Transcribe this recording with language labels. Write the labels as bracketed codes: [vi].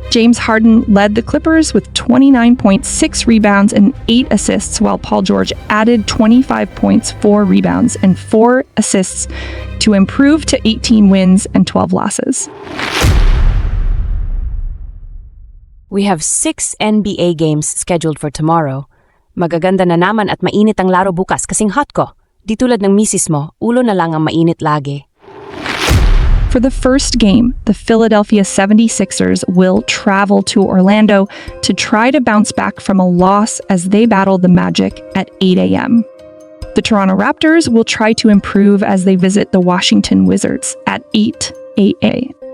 [en] James Harden led the Clippers with 29.6 rebounds and 8 assists, while Paul George added 25 points, 4 rebounds, and 4 assists to improve to 18 wins and 12 losses. We have 6 NBA games scheduled for tomorrow. [tl] Magaganda na naman at mainit ang laro bukas kasing hot ko. Di tulad ng misis mo, ulo na lang ang mainit lagi. [en] For the first game, the Philadelphia 76ers will travel to Orlando to try to bounce back from a loss as they battle the Magic at 8 a.m. The Toronto Raptors will try to improve as they visit the Washington Wizards at 8 a.m.